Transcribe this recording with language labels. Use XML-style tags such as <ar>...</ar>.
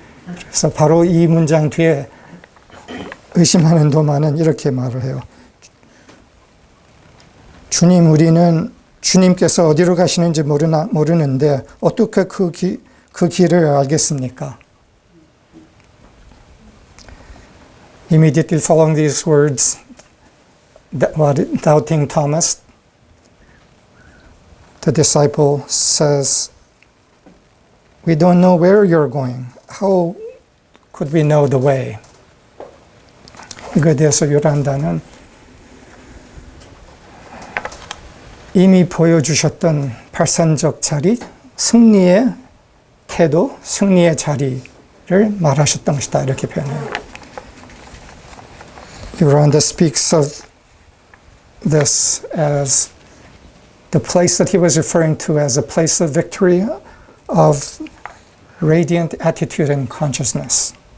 <ko>그래서 바로 이 문장 뒤에 의심하는 도마는 이렇게 말을 해요. 주님, 우리는 주님께서 어디로 가시는지 모르는데 어떻게 그 길을 알겠습니까?</ko> <en>Immediately following these words, doubting Thomas, the disciple says, we don't know where you're going. How could we know the way?</en> <ko>이거에 대해서 요란다는 이미 보여주셨던 발산적 자리, 승리의 태도, 승리의 자리를 말하셨던 것이다. 이렇게 표현해요.</ko> <en>Yoranda speaks of this as the place that he was referring to as a place of victory, of radiant attitude and consciousness.</en>